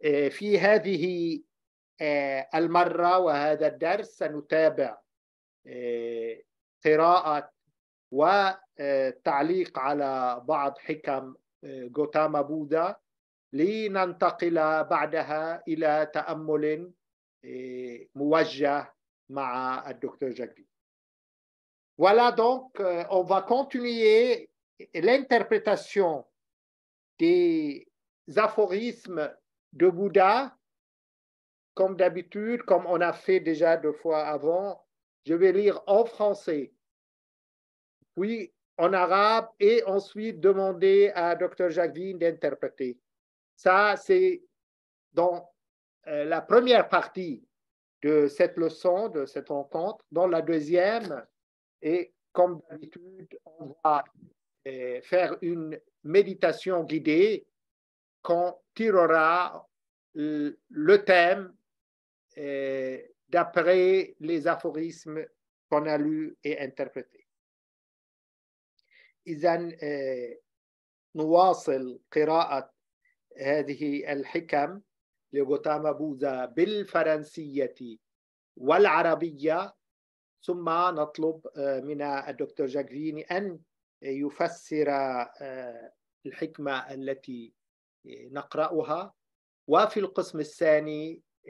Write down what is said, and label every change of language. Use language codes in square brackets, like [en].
[ar] في هذه المرة وهذا الدرس سنتابع قراءة وتعليق على بعض حكم غوتاما بوذا، لننتقل بعدها إلى تأمل موجه مع الدكتور جاك فين. [fr] Voilà donc, on va continuer l'interprétation des aphorismes de Bouddha, comme d'habitude, comme on a fait déjà 2 fois avant. Je vais lire en français, puis en arabe, et ensuite demander à Dr. Jacques Vine d'interpréter. Ça, c'est dans la première partie de cette leçon, de cette rencontre. Dans la deuxième, et comme d'habitude, on va faire une méditation guidée qu'on tirera le thème d'après les aphorismes qu'on a lus et interprétés. [ar] إذن نواصل قراءة هذه الحكم لغوتاما بوذا بالفرنسية والعربية، ثم نطلب من الدكتور جاك فين أن يفسر الحكمة التي نقرأها، وفي القسم الثاني